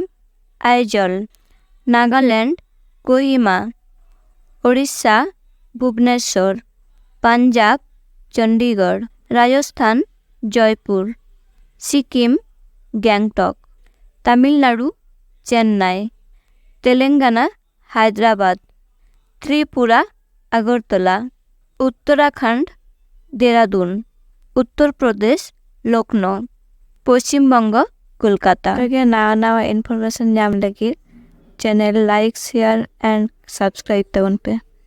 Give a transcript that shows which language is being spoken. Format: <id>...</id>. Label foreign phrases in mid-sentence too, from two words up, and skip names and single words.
<sat>আইজল, নাগাল্যান্ড কোহিমা, ওড়িশা ভুবনেশ্বর, পাঞ্জাব চণ্ডীগড়, রাজস্থান জয়পুর, সিকিম গ্যাংটক, তামিলনাড়ু চেন্নাই, তেলেঙ্গানা হায়দ্রাবাদ, ত্রিপুরা আগরতলা, উত্তরাখণ্ড দেরাদুন, উত্তরপ্রদেশ লখনৌ, পশ্চিমবঙ্গ কলকাতা। নাওয়া ইনফরমেশন ᱧᱟᱢ ᱞᱟᱹᱜᱤᱫ</sat> <en>channel like share and subscribe</en> <sat>ᱛᱟᱵᱚᱱ ᱯᱮ।</sat>